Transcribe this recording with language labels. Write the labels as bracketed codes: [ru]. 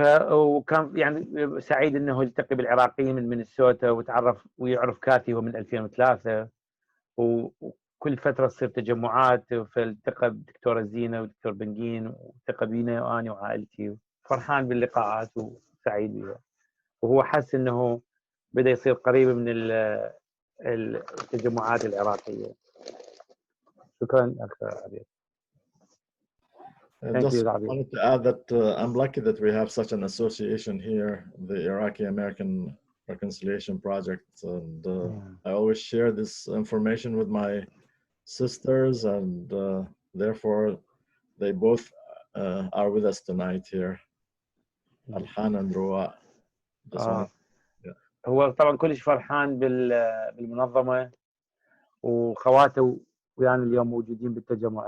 [ar] وكان يعني سعيد انه يلتقي بالعراقيين من مينيسوتا، ويعرف كاثي هو من 2003، وكل فتره تصير تجمعات، فالتقى بدكتوره زينه ودكتور بنجين، والتقى بينا وانا وعائلتي. فرحان باللقاءات وسعيد بها، وهو حس انه بدا يصير قريب من التجمعات العراقيه. شكرا اخ عبير. [en] Just wanted to add that I'm lucky that we have such an association here, the Iraqi American Reconciliation Project, and I always share this information with my sisters, and therefore they both are with us tonight here. Alhan and Roa. [ar] هو طبعا كلش فرحان بالمنظمة وخواته ويانا اليوم موجودين بالتجمع.